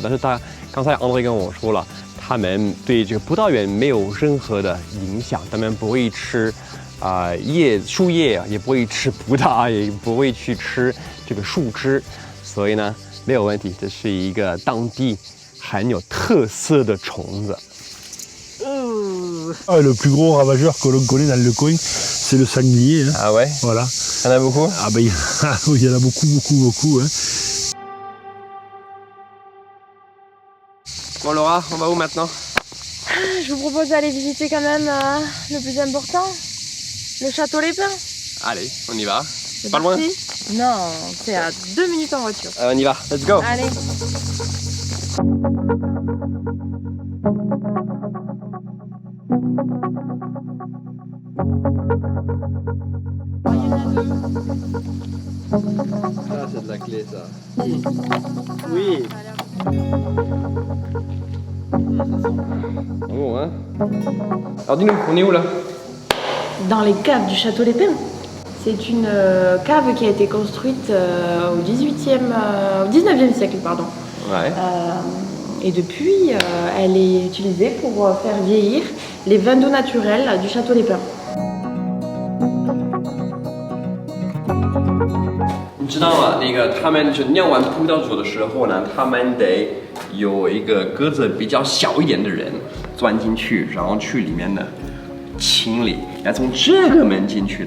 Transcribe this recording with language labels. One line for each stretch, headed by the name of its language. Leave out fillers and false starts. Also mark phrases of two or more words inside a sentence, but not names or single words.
Chinese: 但是刚才André跟我说了，他们对这个葡萄园没有任何的影响，他们不会吃树叶，也不会吃葡萄，也不会去吃这个树枝，所以呢没有问题。这是一个当地很有特色的虫子。
French: Le plus gros ravageur que l'on connaît dans le coin, c'est le sanglier. Hein. Ah ouais? Voilà. Il y en a beaucoup? Ah ben il y en a beaucoup. Hein. Bon Laura, on va où maintenant? Je vous propose d'aller visiter quand même le plus important, le Château Les Pins. Allez, on y va. C'est pas parti? Loin? Non, c'est à 2 minutes en voiture. On y va,
English: let's go.
French: Allez. Ah, c'est de la clé ça. Oui. Bon, hein. Alors dis-nous, on est où là? Dans les caves du Château Les Pins. C'est une cave qui a été construite au 19e siècle. Pardon. Ouais. Et depuis, elle est utilisée pour faire vieillir les vins d'eau naturels du Château Les Pins.
Chinese: 你知道吗？那个他们就酿完葡萄酒的时候呢，他们得有一个个子比较小一点的人钻进去，然后去里面呢清理，要从这个门进去的。